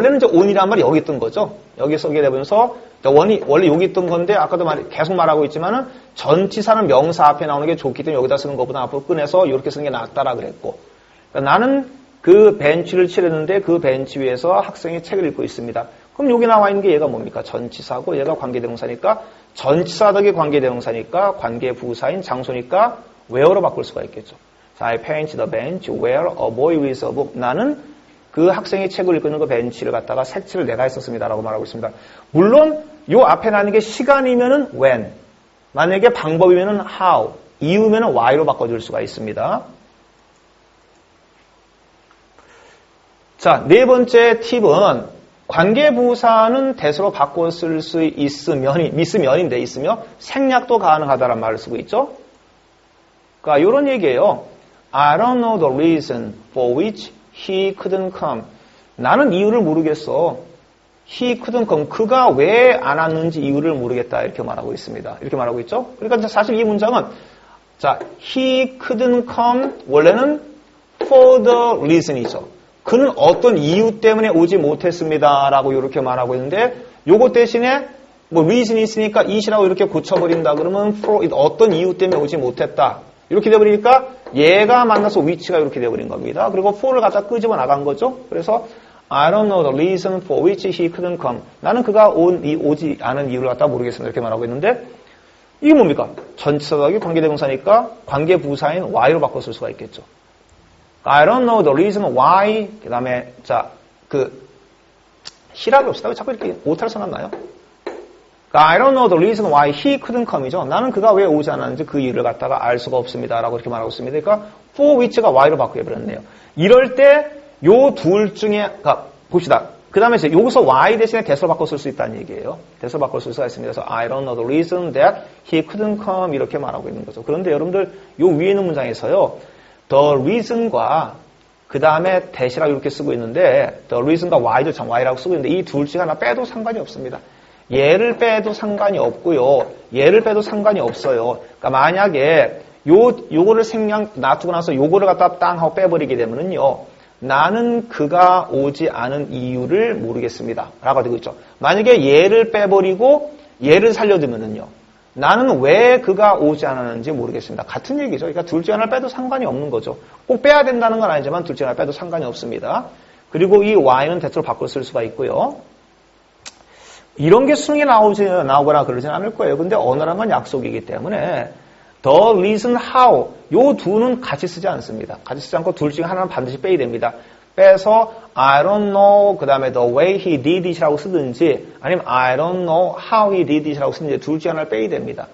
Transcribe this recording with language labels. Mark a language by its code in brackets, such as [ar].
[ko] 원래는 이제 on이란 말이 여기 있던 거죠. 여기 쓰게 되면서 원래 여기 있던 건데 아까도 계속 말하고 있지만은 전치사는 명사 앞에 나오는 게 좋기 때문에 여기다 쓰는 것보다 앞으로 꺼내서 이렇게 쓰는 게 낫다라 그랬고, 그러니까 나는 그 벤치를 칠했는데 그 벤치 위에서 학생이 책을 읽고 있습니다. 그럼 여기 나와 있는 게 얘가 뭡니까? 전치사고 얘가 관계대명사니까 전치사 덕이 관계대명사니까 관계부사인 장소니까 where로 바꿀 수가 있겠죠. [en] 자, I paint the bench where a boy reads a book. [ko] 나는 그 학생이 책을 읽고 있는 그 벤치를 갖다가 색칠을 내가 했었습니다라고 말하고 있습니다. 물론 요 앞에 나는 게 시간이면은 when, 만약에 방법이면은 how, 이유면은 why로 바꿔줄 수가 있습니다. 자, 네 번째 팁은 관계부사는 대수로 바꿔 쓸 수 있으면인데 있으며 생략도 가능하다는 말을 쓰고 있죠. 그러니까 이런 얘기예요. [en] I don't know the reason for which he couldn't come. [ko] 나는 이유를 모르겠어. [en] He couldn't come. [ko] 그가 왜 안 왔는지 이유를 모르겠다. 이렇게 말하고 있습니다. 이렇게 말하고 있죠. 그러니까 사실 이 문장은 자, [en] he couldn't come [ko] 원래는 [en] for the reason [ko] 이죠. 그는 어떤 이유 때문에 오지 못했습니다. 라고 이렇게 말하고 있는데 요거 대신에 뭐 reason이 있으니까 it이라고 이렇게 고쳐버린다. 그러면 for it 어떤 이유 때문에 오지 못했다. 이렇게 돼버리니까 얘가 만나서 which가 이렇게 돼버린 겁니다. 그리고 for를 갖다 끄집어 나간 거죠. [en] 그래서 I don't know the reason for which he couldn't come. [ko] 나는 그가 오지 않은 이유를 갖다 모르겠습니다. 이렇게 말하고 있는데 이게 뭡니까? 전치사 더하기 관계대명사니까 관계부사인 y로 바꿔 쓸 수가 있겠죠. [en] I don't know the reason why. [ko] 그 다음에, 자, 히라리 봅시다. 왜 자꾸 이렇게 오타를 써놨나요? [en] I don't know the reason why he couldn't come이죠. [ko] 나는 그가 왜 오지 않았는지 그 이유를 갖다가 알 수가 없습니다. 라고 이렇게 말하고 있습니다. 그러니까 for which가 y로 바꾸어버렸네요. 이럴 때 요 둘 중에, 봅시다. 그 다음에 이제 여기서 y 대신에 대서로 바꿔 쓸 수 있다는 얘기예요. 대서로 바꿔 쓸 수가 있습니다. [en] 그래서 I don't know the reason that he couldn't come 이렇게 말하고 있는 거죠. [ko] 그런데 여러분들 요 위에 있는 문장에서요. the reason과 그 다음에 대시라고 이렇게 쓰고 있는데 the reason과 y도 참 y라고 쓰고 있는데 이 둘 중에 하나 빼도 상관이 없습니다. 얘를 빼도 상관이 없고요. 얘를 빼도 상관이 없어요. 그러니까 만약에 요거를 생략 놔두고 나서 요거를 갖다 땅 하고 빼버리게 되면은요. 나는 그가 오지 않은 이유를 모르겠습니다. 라고 되고 있죠. 만약에 얘를 빼버리고 얘를 살려두면은요. 나는 왜 그가 오지 않았는지 모르겠습니다. 같은 얘기죠. 그러니까 둘 중에 하나를 빼도 상관이 없는 거죠. 꼭 빼야 된다는 건 아니지만 둘 중에 하나를 빼도 상관이 없습니다. 그리고 이 y는 대토로 바꿔 쓸 수가 있고요. 이런 게 수능에 나오거나 그러지는 않을 거예요. 근데 언어란 건 약속이기 때문에 the reason how 요 두는 같이 쓰지 않습니다. 같이 쓰지 않고 둘 중에 하나는 반드시 빼야 됩니다. [en] 빼서 I don't know 그 다음에 the way he did it이라고 쓰든지 아니면 I don't know how he did it이라고 쓰든지 [ko] 둘 중에 하나를 빼야 됩니다.